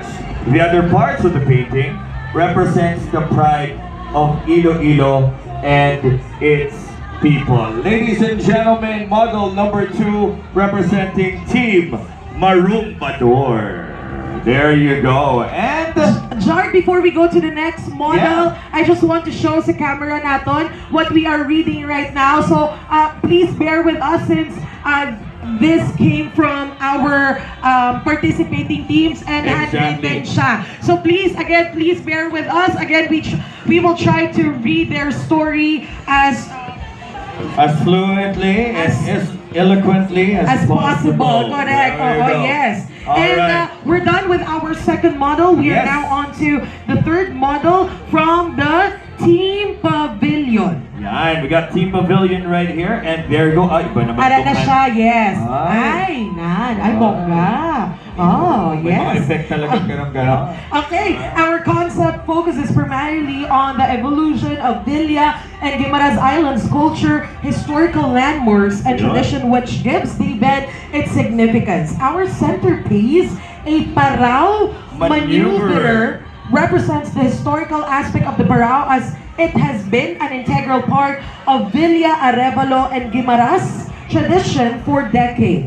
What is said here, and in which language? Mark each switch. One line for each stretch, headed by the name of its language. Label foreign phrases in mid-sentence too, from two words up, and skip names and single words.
English: The other parts of the painting represents the pride of Iloilo and its people. Ladies and gentlemen, model number 2 representing Team Marumbador. There you go. And Jard, before we go to the next model, Yeah. I just want to show
Hiligaynon: sa camera naton
English: what we are reading right now. So please bear with us since this came from our participating teams and handwritten siya. So please bear with us. Again, we will try to read their story as fluently, as eloquently as possible. Correct. There you Oh, go. yes. All And right. we're done with our second model. We are Yes. now on to the third model from the Team Pavilion. Yan, we got Team Pavilion right here, and there you go.
Filipino: Ay, iba naman Para na itong siya, yes. Ay. Ay, bongga. Oh, May mga
English: yes.
Filipino: effect talaga ganun.
English: Okay, our concept focuses primarily on the evolution of Villa and Guimaras Islands culture, historical landmarks, and
Filipino: Yun.
English: tradition which gives the event its significance. Our centerpiece, a Parao maneuver, represents the historical aspect of the Parao as it has been an integral part of Villa, Arevalo, and Guimaras tradition for decades.